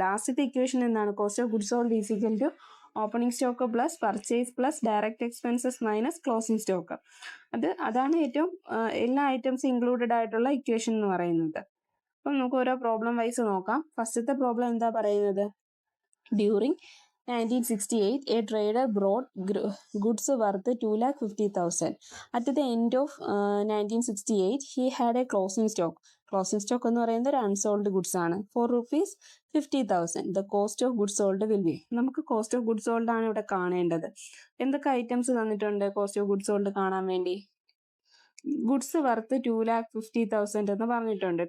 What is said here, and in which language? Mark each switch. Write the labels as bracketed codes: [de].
[en] ലാസ്റ്റത്തെ ഇക്വേഷൻ എന്താണ്, cost of goods sold is equal to opening stock plus purchase plus direct expenses minus closing stock. [ml] അതാണ് ഏറ്റവും എല്ലാ ഐറ്റംസും ഇൻക്ലൂഡഡ് ആയിട്ടുള്ള ഇക്വേഷൻ എന്ന് പറയുന്നത്. അപ്പം നമുക്ക് ഓരോ പ്രോബ്ലം വൈസ് നോക്കാം. ഫസ്റ്റത്തെ പ്രോബ്ലം എന്താ പറയുന്നത്, [en] During 1968 a trader brought goods worth 2,50,000. At the end of 1968 he had a closing stock. [ml] Closing stock എന്ന് പറയുന്നത് ഒരു അൺസോൾഡ് ഗുഡ്സ് ആണ്, ₹50,000. [en] The cost of goods sold will be, [ml] നമുക്ക് കോസ്റ്റ് ഓഫ് ഗുഡ്സ് സോൾഡ് ആണ് ഇവിടെ കാണേണ്ടത്. എന്തൊക്കെ ഐറ്റംസ് തന്നിട്ടുണ്ട് കോസ്റ്റ് ഓഫ് ഗുഡ്സ് സോൾഡ് കാണാൻ വേണ്ടി, ഗുഡ്സ് വർത്ത് 2,50,000 എന്ന് പറഞ്ഞിട്ടുണ്ട്.